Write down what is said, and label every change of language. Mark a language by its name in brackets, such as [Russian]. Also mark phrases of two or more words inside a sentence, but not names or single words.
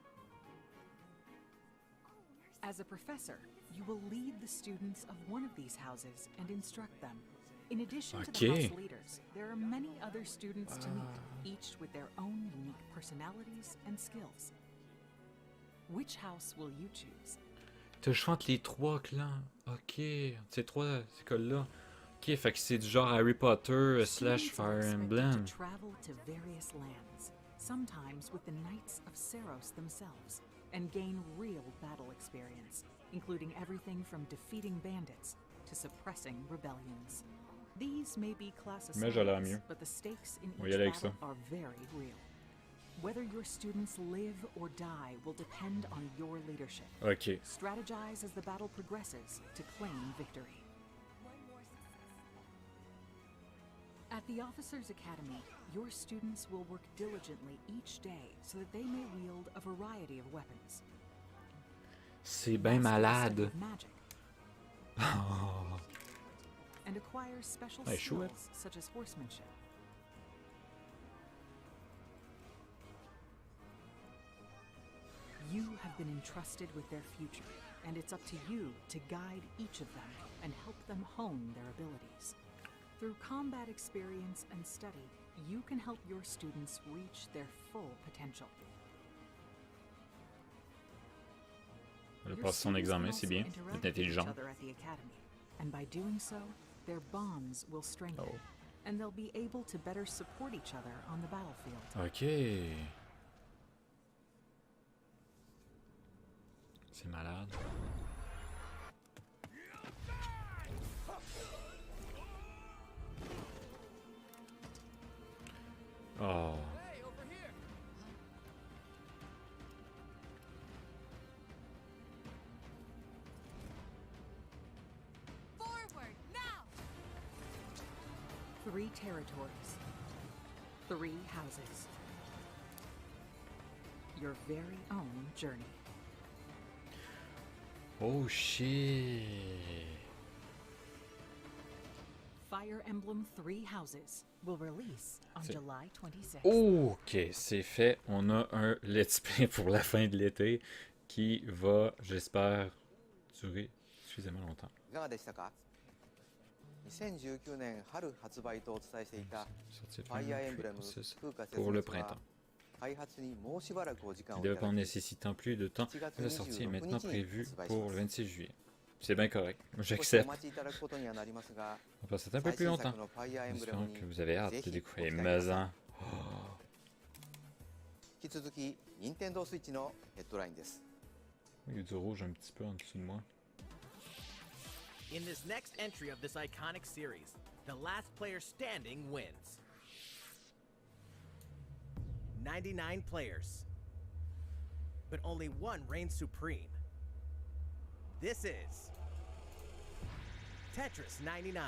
[English] As a professor, you will lead the students of one of these houses and instruct them. In addition to the Okay. house leaders, there are many other students to meet, each with their own unique personalities and skills. Which house will you choose? [French] T'as le choix entre les 3 clans. Ok. Ces 3 écoles-là. Ok, fait que c'est du genre Harry Potter / [English] Students are Fire expected Emblem. to travel to various lands, sometimes with the Knights of Seros themselves, and gain real battle experience, including everything from defeating bandits to suppressing rebellions. These may be class [French] Mais j'ai l'air mieux. [English] assignments, but the stakes in [French] On va y [English] each [French] aller avec [English] battle [French] ça. [English] are very real. Whether your students live or die will depend on your leadership. Ok. Strategize as the battle progresses to claim victory. At the Officers' Academy, your students will work diligently each day so that they may wield a variety of weapons. [French] C'est bien [English] Master the [French] malade. [English] study of magic, Oh. and acquire special [French] Ouais, chouette. [English] skills such as horsemanship. You have been entrusted with their future, and it's up to you to guide each of them and help them hone their abilities. Through combat experience and study, you can help your students reach their full potential. [French] Elle [English] Your [French] passe son [English] students [French] examen, [English] can [French] c'est [English] also [French] bien. [English] interact [French] C'est [English] with each [French] intelligent. [English] other at the academy, and by doing so, their bonds will strengthen, Oh. and they'll be able to better support each other on the battlefield. [French] Ok. C'est malade. Oh. [English] Forward, now! 3 territories, 3 houses. Your very own journey. Oh shit. Fire Emblem 3 Houses will release on [French] C'est- [English] July 26th. [French] Ok, c'est fait. On a un [English] let's play [French] pour la fin de l'été qui va, j'espère, durer suffisamment longtemps. [Japanese] いかがでしたか。2019年春発売とお伝えしていた [French] Sortie de [Japanese] ファイアーエンブレム [French] c'est [Japanese] 風化 [French] pour le [Japanese] 節は [French] printemps. [Japanese] 開発にもうしばらくお時間 [French] Le [Japanese] をいただ [French] développement [Japanese] き [French] nécessitant plus de temps, [Japanese] 7月 [French] la sortie est [Japanese] 26 [French] maintenant [Japanese] 日に [French] prévue [Japanese] 発売し [French] pour [Japanese] ま [French] le [Japanese] す。 [French] 26 juillet. C'est bien correct. [Japanese] 少しお [French] J'accepte. [Japanese] 待ちいただくことにはなりますが、 [French] On va passer un peu [Japanese] 最 [French] plus [Japanese] 新 [French] longtemps. [Japanese] 作のファイアーエンブレム [French] J'espère [Japanese] に [French] que vous avez hâte [Japanese] ぜ [French] de [Japanese] ひご期 [French] découvrir [Japanese] 待ください。 [French] Maison. [Japanese] 引き続き任天堂スイッチのヘッドラインです。 [French] Il y a du rouge un petit peu en dessous de moi. [English] In this next entry of this iconic series, the last player standing wins. 99 players, but only one reigns supreme. This is Tetris 99.